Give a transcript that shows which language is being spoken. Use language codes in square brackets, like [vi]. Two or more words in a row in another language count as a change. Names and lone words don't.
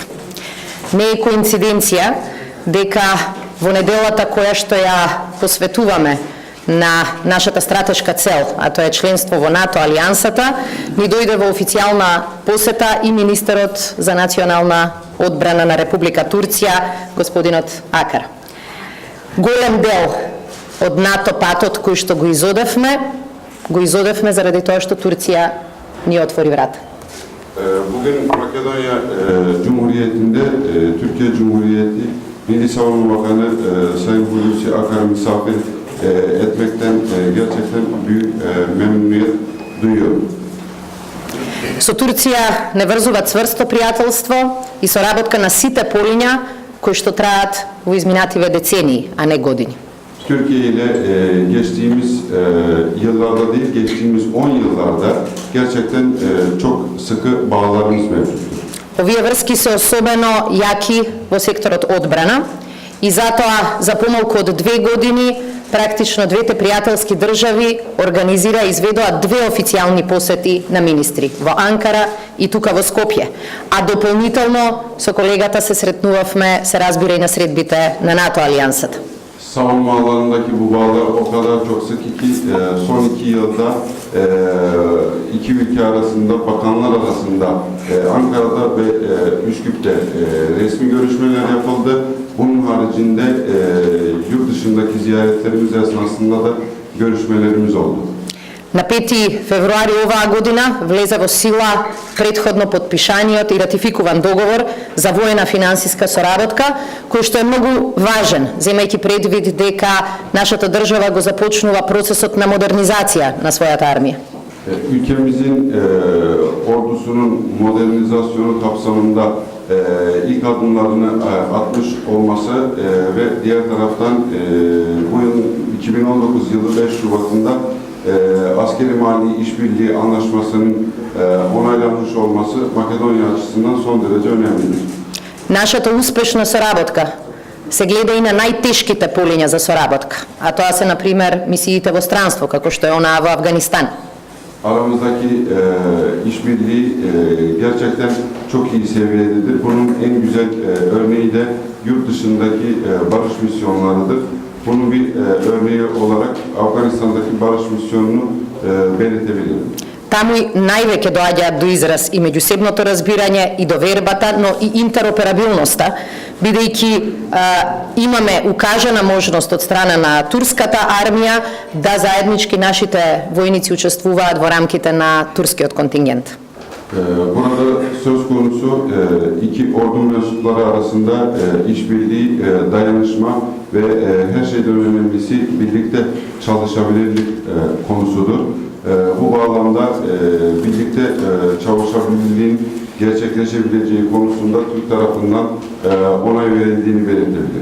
[mk] Не е коинциденција дека во неделата која што ја посветуваме на нашата стратешка цел, а тоа е членство во НАТО алијансата, ни дојде во официјална посета и министерот за национална одбрана на Република Турција, господинот Акар. Голем дел од НАТО патот кој што го изодевме заради тоа што Турција ни отвори врата. [tr] Bugün Makedonya Cumhuriyeti'nde Türkiye Cumhuriyeti Milli Savunma Bakanı Sayın Hulusi Akar'ı misafir etmekten gerçekten büyük memnuniyet duyuyorum. [mk] Со Турција не врзува цврсто пријателство и соработка на сите полиња кои што траат во изминативе децении, а не години. [tr] Türkiye ile geçtiğimiz yıllarda değil, geçtiğimiz 10 yıllarda gerçekten çok sıkı bağlarımız mevcuttur. [mk] Овие врски се особено јаки во секторот одбрана и затоа за помалку од 2 години практично двете пријателски држави организира и изведоа 2 официјални посети на министри во Анкара и тука во Скопје. А дополнително со колегата се сретнувавме, се разбира и на средбите на НАТО алијансата. [tr] Savunma alanındaki bu bağlar o kadar çok sık ki son 2 yılda iki ülke arasında, bakanlar arasında Ankara'da ve Üsküp'te resmi görüşmeler yapıldı. Bunun haricinde yurt dışındaki ziyaretlerimiz esnasında da görüşmelerimiz oldu. [mk] На 5 февруари оваа година влезе во сила претходно подпишаниот и ратификуван договор за воена финансиска соработка, кој што е многу важен, земајќи предвид дека нашата држава го започнува процесот на модернизација на својата армија. [tr] Ülkemizin ordusunun modernizasyonu kapsamında ilk adımlarını atmış olması ve diğer taraftan bu yıl 2019 yılı 5 Şubat'ında askeri mali işbirliği anlaşmasının onaylanmış olması Makedonya açısından son derece önemlidir. [mk] Нашата успешна соработка се гледа и на најтешките полиња за соработка, а тоа се, например, мисиите во странство, како што е онаа во Афганистан. [tr] Aramızdaki işbirliği gerçekten çok iyi seviyededir. Bunun en güzel örneği de yurt dışındaki barış misyonlarıdır. Bunun bir örneği olarak Afganistan'daki barış misyonunu belirtebilirim. [mk] Таму највеќе доаѓаат до израз и меѓусебното разбирање и довербата, но и интероперабилноста, бидејќи имаме укажана можност од страна на турската армија да заеднички нашите војници учествуваат во рамките на турскиот контингент. [tr] Burada söz konusu iki ordu mensupları arasında işbirliği, dayanışma ve her şeyden önemlisi birlikte çalışabilirlik konusudur. Bu bağlamda birlikte çalışabilirliğin gerçekleşebileceği konusunda Türk tarafından onay verildiğini belirtebilirim.